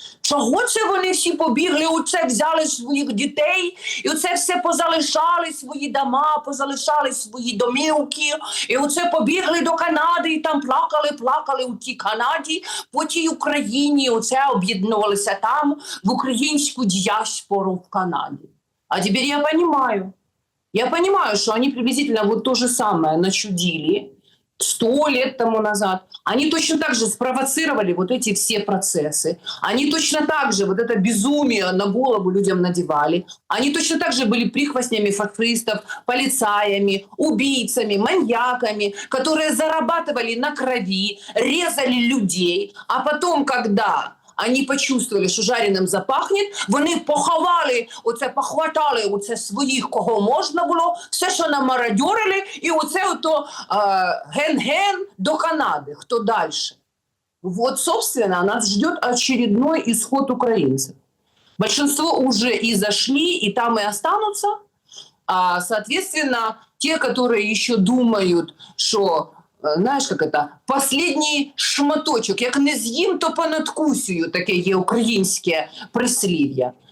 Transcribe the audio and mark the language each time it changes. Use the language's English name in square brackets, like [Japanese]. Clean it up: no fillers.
[Ukrainian] Чого це вони всі побігли, оце взяли своїх дітей, і оце все позалишали свої дома, позалишали свої домівки, і оце побігли до Канади, і там плакали у тій Канаді, по тій Україні, оце об'єднувалися там в українську діаспору в Канаді. [Russian] А теперь я понимаю, что они приблизительно вот то же самое начудили 100 лет тому назад. Они точно так же спровоцировали вот эти все процессы. Они точно так же вот это безумие на голову людям надевали. Они точно так же были прихвостнями фашистов, полицаями, убийцами, маньяками, которые зарабатывали на крови, резали людей. А потом, когда они почувствовали, [Ukrainian] що жареним запахнет, вони похватали оце своїх, кого можна було, все, що намародьорили, і оце ото ген-ген до Канади. Хто далі? [Russian] Вот, собственно, нас ждет очередной исход украинцев. Большинство уже и зашли, и там и останутся. А, соответственно, те, которые еще думают, что, знаешь, как это, [Ukrainian] последній шматочок, як не з'їм, то понадкусюю, таке є українське прислів'я.